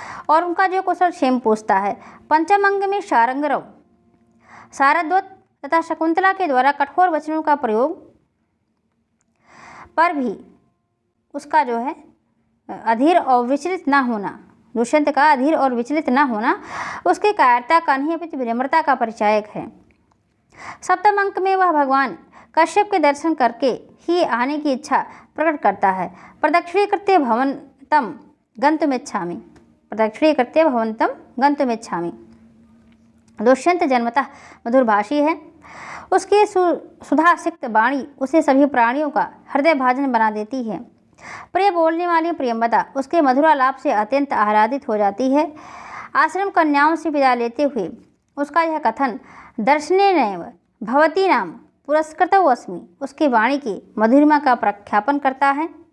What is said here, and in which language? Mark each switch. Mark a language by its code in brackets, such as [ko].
[hi] और उनका जो कुशल क्षेम पूछता है। पंचम अंग में शारंगरव सारद्वत तथा शकुंतला के द्वारा कठोर वचनों का प्रयोग पर भी उसका जो है अधीर और विचलित ना होना, दुष्यंत का अधीर और विचलित ना होना उसकी कायरता का नहीं अपितु विनम्रता का परिचायक है। सप्तम अंक में वह भगवान कश्यप के दर्शन करके ही आने की इच्छा प्रकट करता है। [sa] प्रदक्षिणीकृत्य भवन्तम गन्तुमिच्छामि। प्रदक्षिणीकृत्य भवन्तम गन्तुमिच्छामि। [hi] दुष्यंत जन्मतः मधुरभाषी है। उसकी सुधासिक्त वाणी उसे सभी प्राणियों का हृदय भाजन बना देती है। प्रिय बोलने वाली प्रियंवदा उसके मधुरालाप से अत्यंत आह्लादित हो जाती है। आश्रम कन्याओं से विदा लेते हुए उसका यह कथन [sa] दर्शनेनैव भवती नाम पुरस्कृतो अस्मि [hi] उसकी वाणी की मधुरिमा का प्रख्यापन करता है।